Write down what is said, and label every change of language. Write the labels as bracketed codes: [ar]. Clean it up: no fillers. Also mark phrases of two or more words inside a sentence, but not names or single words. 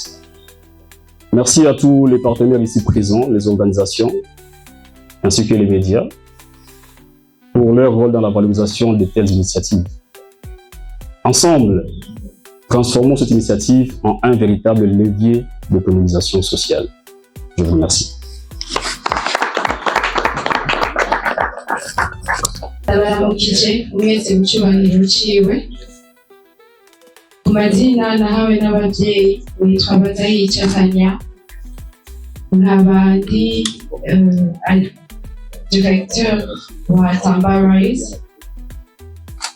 [fr] Merci à tous les partenaires ici présents, les organisations, ainsi que les médias, pour leur rôle dans la valorisation de telles initiatives. Ensemble, transformons cette initiative en un véritable levier d'autonomisation sociale. Je vous remercie. [rn] Ndabaramukije mwese mu cyubahiro ciwe. Ku mazina nahawe n'ababyeyi witwa Bazayica Tania, nkaba ndi directeur wa Tomba Raïs.